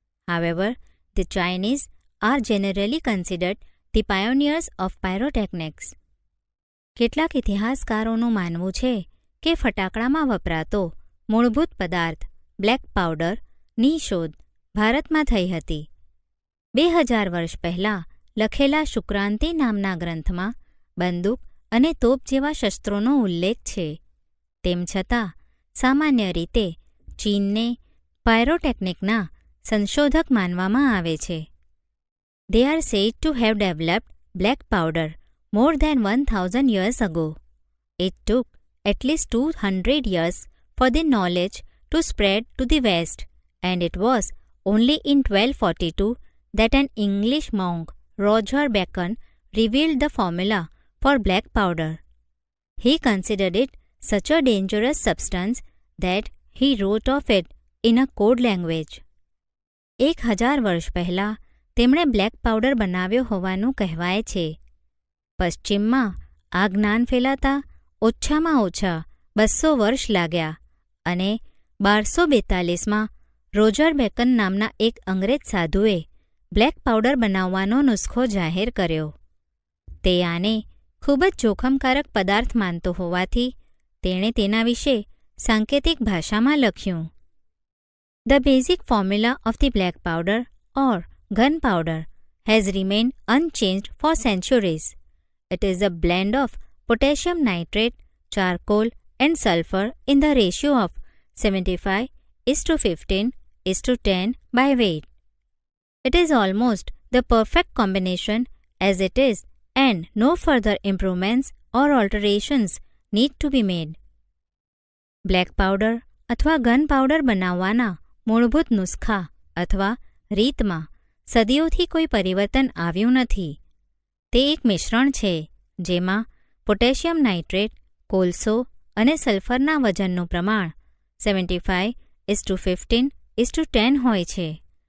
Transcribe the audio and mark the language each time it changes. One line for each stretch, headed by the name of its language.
English: However, the Chinese are generally considered the pioneers of pyrotechnics.
Gujarati: કેટલાક ઇતિહાસકારોનું માનવું છે કે ફટાકડામાં વપરાતો મૂળભૂત પદાર્થ બ્લેક પાવડરની શોધ ભારતમાં થઈ હતી. 2000 વર્ષ પહેલાં લખેલા શુક્રાંતિ નામના ગ્રંથમાં બંદૂક અને તોપ જેવા શસ્ત્રોનો ઉલ્લેખ છે. તેમ છતાં સામાન્ય રીતે ચીનને પાયરોટેકનિકના સંશોધક માનવામાં આવે છે.
English: They are said to have developed black powder more than 1000 years ago. It took at least 200 years for the knowledge to spread to the West, and it was only in 1242 that an English monk, Roger Bacon, revealed the formula for black powder. He considered it such a dangerous substance that he wrote of it in a code language.
Gujarati: 1000 વર્ષ પહેલાં તેમણે black powder બનાવ્યો હોવાનું કહેવાય છે. પશ્ચિમમાં આ જ્ઞાન ફેલાતા ઓછામાં ઓછા 200 વર્ષ लाग्યા અને 1242માં રોજર બેકન નામના એક અંગ્રેજ સાધુએ બ્લેક પાવડર બનાવવાનો નુસ્ખો જાહેર કર્યો. તે આને ખૂબ જ જોખમકારક પદાર્થ માનતો હોવાથી તેણે તેના વિશે સાંકેતિક ભાષામાં લખ્યું.
English: The basic formula of the black powder or gunpowder has remained unchanged for centuries. It is a blend of potassium nitrate, charcoal and sulfur in the ratio of 75:15:10 by weight. It is almost the perfect combination as it is and no further improvements or alterations need to be made.
Gujarati: Black powder અથવા gun powder બનાવવાના મૂળભૂત નુસ્ખા અથવા રીતમાં સદીઓથી કોઈ પરિવર્તન આવ્યું નથી. તે એક મિશ્રણ છે જેમાં પોટેશિયમ નાઇટ્રેટ, કોલસો અને સલ્ફરના વજનનું પ્રમાણ 75:15:10 હોય છે.